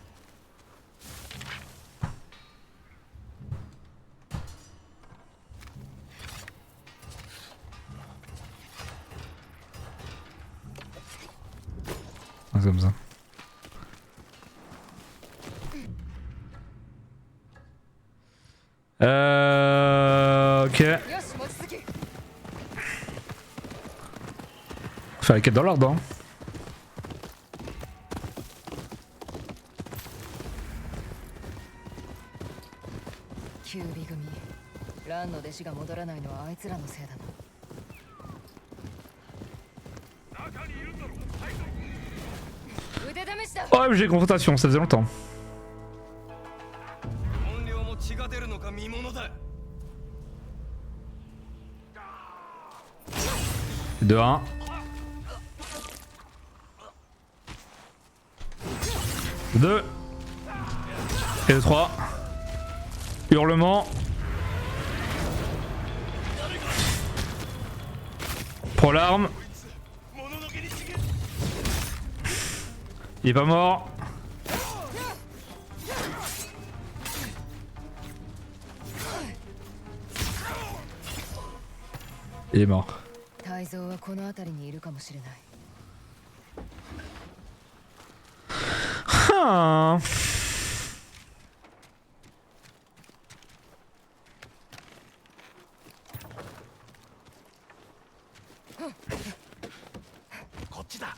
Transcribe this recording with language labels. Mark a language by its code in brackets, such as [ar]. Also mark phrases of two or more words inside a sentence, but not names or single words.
[fr] Ah, c'est comme ça. Ok. Faire les quêtes dans l'ordre hein. [ja] キュービ組、ランの弟子が戻らないのはあいつらのせいだな。腕試しだ。 [fr] Oh j'ai confrontation, ça faisait longtemps. De 1. De 2. Et de 3. Hurlement. Prends l'arme. Il est pas mort. Il est mort. [ja] 泰造はこの辺りにいるかもしれない。はあ。こっちだ。